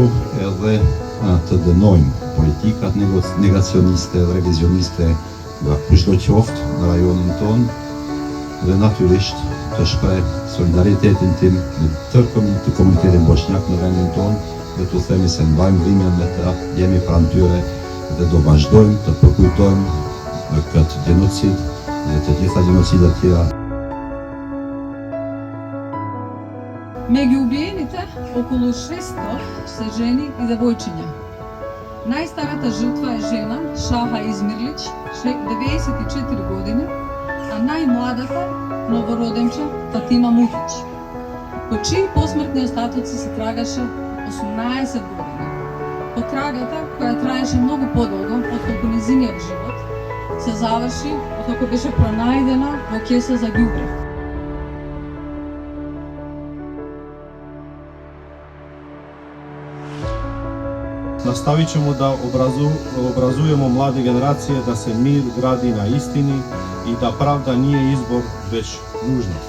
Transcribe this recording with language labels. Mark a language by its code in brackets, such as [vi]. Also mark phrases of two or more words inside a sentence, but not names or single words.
[sq] edhe të dënojmë politikat negacioniste dhe revizioniste nga kushdo qoftë në rajonin tonë dhe natyrisht të shpreh solidaritetin tim me tërë të komunitetin bosnjak në vendin tonë dhe të themi se mbajmë dhimbjen me ta, jemi pranë tyre dhe do vazhdojmë të përkujtojmë në këtë genocid dhe të gjitha genocidet tjera. [mk] Меѓу убиените, околу 600 се жени и девојчиња. Најстарата жртва е жена Шаха Измирлич, 94 години, а најмладата новороденче Фатима Мутич, по чии посмртни остатоци се трагаше 18 години. Потрагата, која траеше многу подолго отколку нејзиниот живот, се заврши откако беше пронајдена во кеса за ѓубре. [bs] Nastavit ćemo da obrazujemo mlade generacije da se mir gradi na istini i da pravda nije izbor, već nužnost.